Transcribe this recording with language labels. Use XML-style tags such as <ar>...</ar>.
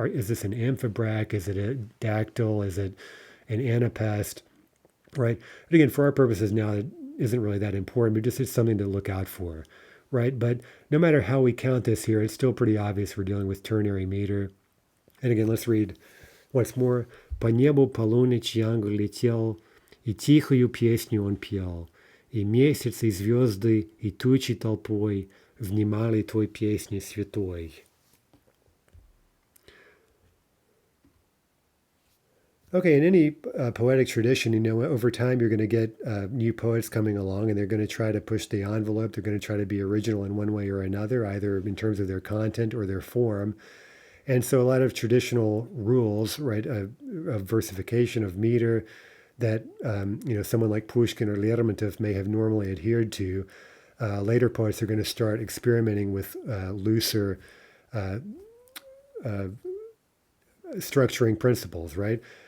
<en>Is this an amphibrach? Is it a dactyl? Is it an anapest, right? But again, for our purposes now, it isn't really that important, but just it's something to look out for, right? But no matter how we count this here, it's still pretty obvious we're dealing with ternary meter. And again, let's read once more.</en> <ru>По небу полуночь ангел летел, и тихую песню он пел, и месяц, и звезды, и тучи толпой внимали той песне святой.</ru> <en>Okay, in any poetic tradition, over time you're going to get new poets coming along, and they're going to try to push the envelope. They're going to try to be original in one way or another, either in terms of their content or their form. And so a lot of traditional rules, right, of versification, of meter, that someone like Pushkin or Lermontov may have normally adhered to, later poets are going to start experimenting with looser structuring principles, right?</en>